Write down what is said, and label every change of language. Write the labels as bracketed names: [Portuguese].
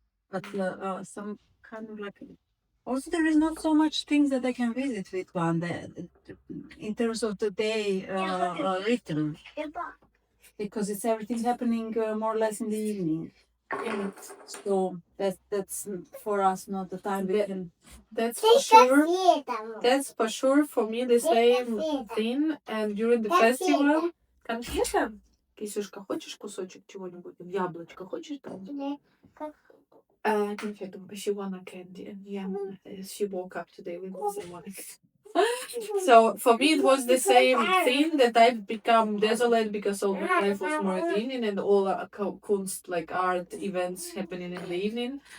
[English] But some kind of like also there is not so much things that I can visit with one in terms of the day rhythm, because it's everything happening more or less in the evening. So that's for us not the time we can. That's for sure. That's for sure for me the same thing. And during the festival, [Russian] конфета? Кисюшка, хочешь кусочек чего-нибудь? Яблочко хочешь? Конфету. [English] She want a candy. And yeah, she woke up today with someone. So for me it was the same thing, that I've become desolate because all my life was more in the evening and all kunst, like art events happening in the evening.